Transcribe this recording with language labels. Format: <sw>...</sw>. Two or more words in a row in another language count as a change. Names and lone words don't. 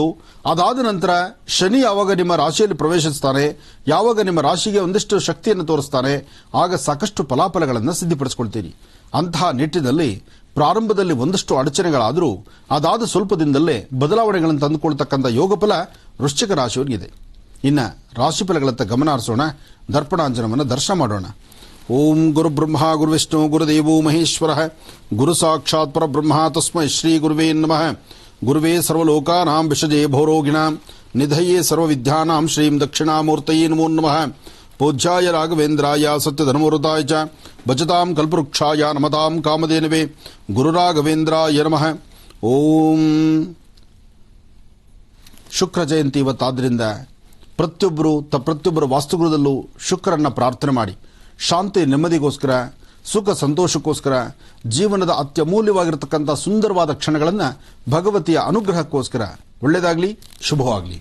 <kn>ಅದಾದ ನಂತರ ಶನಿ ಯಾವಾಗ ನಿಮ್ಮ ರಾಶಿಯಲ್ಲಿ ಪ್ರವೇಶಿಸ್ತಾನೆ, ಯಾವಾಗ ನಿಮ್ಮ ರಾಶಿಗೆ ಒಂದಿಷ್ಟು ಶಕ್ತಿಯನ್ನು ತೋರಿಸ್ತಾನೆ, ಆಗ ಸಾಕಷ್ಟು ಫಲಾಫಲಗಳನ್ನು ಸಿದ್ಧಪಡಿಸಿಕೊಳ್ತೀರಿ. ಅಂತಹ ನಿಟ್ಟಿನಲ್ಲಿ ಪ್ರಾರಂಭದಲ್ಲಿ ಒಂದಷ್ಟು ಅಡಚಣೆಗಳಾದರೂ ಅದಾದ ಸ್ವಲ್ಪ ದಿನದಲ್ಲೇ ಬದಲಾವಣೆಗಳನ್ನು ತಂದುಕೊಳ್ತಕ್ಕಂಥ ಯೋಗಫಲ ವೃಶ್ಚಿಕ ರಾಶಿಯವರಿಗಿದೆ. ಇನ್ನು ರಾಶಿಫಲಗಳತ್ತ ಗಮನ ಹರಿಸೋಣ. ದರ್ಪಣಾಂಜನವನ್ನು ದರ್ಶನ ಮಾಡೋಣ.</kn> <sa>ಓಂ ಗುರು ಬ್ರಹ್ಮ ಗುರು ವಿಷ್ಣು ಗುರುದೇವೋ ಮಹೇಶ್ವರ ಗುರು ಸಾಕ್ಷಾತ್ ಪರಬ್ರಹ್ಮ ತಸ್ಮೈ ಶ್ರೀ ಗುರುವೇ ನಮಃ. ಗುರುವೇ ಸರ್ವಲೋಕಾನಾಂ ವಿಷಜೇ ಭೋರೋಗಿಣಾಂ ನಿಧಯೇ ಸರ್ವವಿದ್ಯಾನಾಂ ಶ್ರೀಂ ದಕ್ಷಿಣಾಮೂರ್ತಯೇ ನಮೋ ನಮಃ. ಪೂಜ್ಯಾಯ ರಾಘವೇಂದ್ರಾಯ ಸತ್ಯಧರ್ಮವೃತಾಯ ಚ ಭಜತಾಂ ಕಲ್ಪವೃಕ್ಷಾಯ ನಮತಾಂ ಕಾಮಧೇನವೇ ಗುರುರಾಘವೇಂದ್ರಾಯ ನಮಃ.</sa> <kn>ಓಂ ಶುಕ್ರ ಜಯಂತಿ ಇವತ್ತಾದ್ದರಿಂದ ಪ್ರತಿಯೊಬ್ಬರ ವಾಸ್ತುಗೃಹದಲ್ಲೂ ಶುಕ್ರನ್ನ ಪ್ರಾರ್ಥನೆ ಮಾಡಿ ಶಾಂತಿ ನೆಮ್ಮದಿಗೋಸ್ಕರ, ಸುಖ ಸಂತೋಷಕ್ಕೋಸ್ಕರ, ಜೀವನದ ಅತ್ಯಮೂಲ್ಯವಾಗಿರತಕ್ಕಂಥ ಸುಂದರವಾದ ಕ್ಷಣಗಳನ್ನು ಭಗವತಿಯ ಅನುಗ್ರಹಕ್ಕೋಸ್ಕರ ಒಳ್ಳೆಯದಾಗಲಿ, ಶುಭವಾಗಲಿ.</kn>